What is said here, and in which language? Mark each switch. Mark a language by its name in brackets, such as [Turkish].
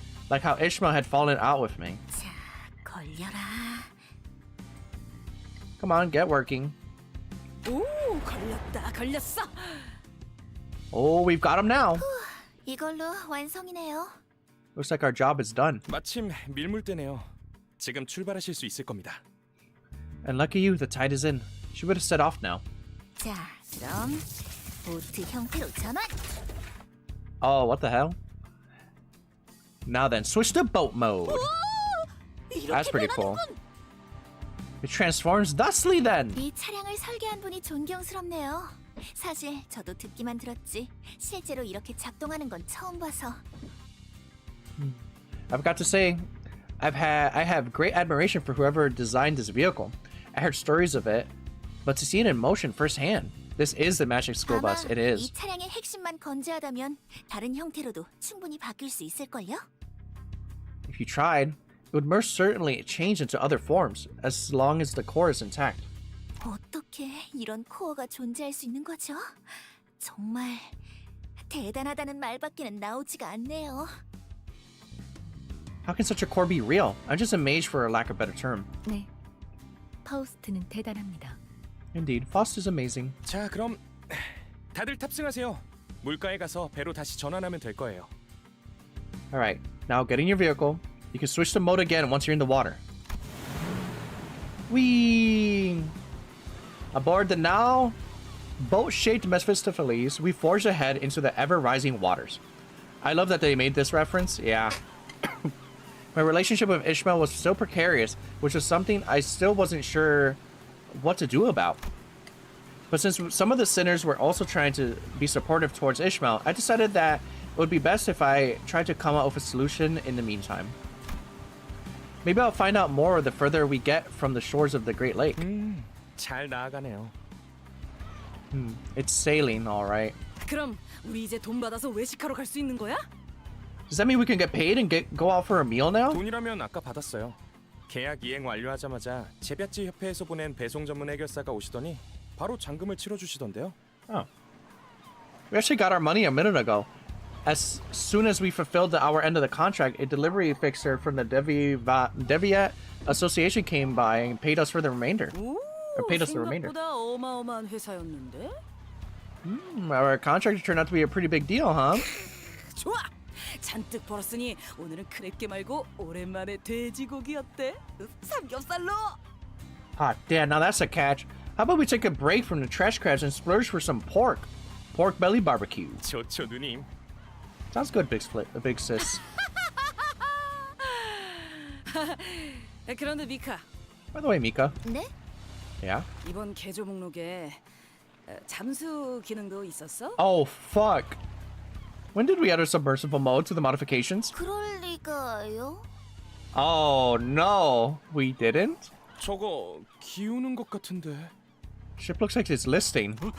[English] Like how Ishmael had fallen out with me. [Korean] 자, 걸려라. [English] Come on, get working. [Korean] 오, 걸렸어. [English] Oh, we've got him now. [Korean] 이걸로 완성이네요. Looks like our job is done. 마침 밀물대네요. 지금 출발하실 수 있을 겁니다. [English] And lucky you, the tide is in. She would have set off now. [Korean] 자, 그럼 보트 형태로 전환. [English] Oh, what the hell? Now then, switch to boat mode. That's pretty cool. It transforms thusly then. [Korean] 이 차량을 설계한 분이 존경스럽네요. 사실 저도 듣기만 들었지 실제로 이렇게 작동하는 건 처음 봐서. [English] I've got to say, I have great admiration for whoever designed this vehicle. I heard stories of it, but to see it in motion firsthand, this is the Magic School Bus. It is. [Korean] 이 차량의 핵심만 건재하다면 다른 형태로도 충분히 바뀔 수 있을걸요? [English] If you tried, it would most certainly change into other forms, as long as the core is intact. [Korean] 어떻게 이런 코어가 존재할 수 있는 거죠? 정말 대단하다는 말밖에는 나오지가 않네요. [English] How can such a core be real? I'm just amazed for a lack of better term. [Korean] 네, 파우스트는 대단합니다. [English] Indeed, Faust is amazing. [Korean] 자, 그럼 다들 탑승하세요. 물가에 가서 배로 다시 전환하면 될 거예요. [English] Alright, now get in your vehicle. You can switch to mode again once you're in the water. Whee! Aboard the now boat-shaped Mephistopheles, we forge ahead into the ever-rising waters. I love that they made this reference. Yeah. My relationship with Ishmael was so precarious, which was something I still wasn't sure what to do about. But since some of the sinners were also trying to be supportive towards Ishmael, I decided that it would be best if I tried to come up with a solution in the meantime. Maybe I'll find out more the further we get from the shores of the Great Lake. [Korean] 잘 나아가네요. [English] It's sailing, all right. [Korean] 그럼 우리 이제 돈 받아서 외식하러 갈 수 있는 거야? [English] Does that mean we can get paid and go out for a meal now? [Korean] 돈이라면 아까 받았어요. 계약 이행 완료하자마자 제비아치 협회에서 보낸 배송 전문 해결사가 오시더니 바로 잔금을 치러주시던데요. [English] Oh. We actually got our money a minute ago. As soon as we fulfilled our end of the contract, a delivery fixer from the Deviat Association came by and paid us for the remainder. Or paid us the remainder. [Korean] 생각보다 어마어마한 회사였는데? [English] Our contract turned out to be a pretty big deal, huh? [Korean] 좋아! 잔뜩 벌었으니 오늘은 크랩게 말고 오랜만에 돼지고기 어때? 삼겹살로! [English] Ah, damn, now that's a catch. How about we take a break from the trash crabs and splurge for some pork? Pork belly barbecue. [Korean] 좋죠, 누님. [English] Sounds good, big sis. [Korean] 그런데 미카. [English] By the way, Mika. [Korean] 네? [English] Yeah? [Korean] 이번 개조 목록에 잠수 기능도 있었어? [English] Oh, fuck. When did we add a submersible mode to the modifications? [Korean] 그럴 리가요? [English] Oh no, we didn't? [Korean] 저거 기우는 것 같은데. [English] Ship looks like it's listing.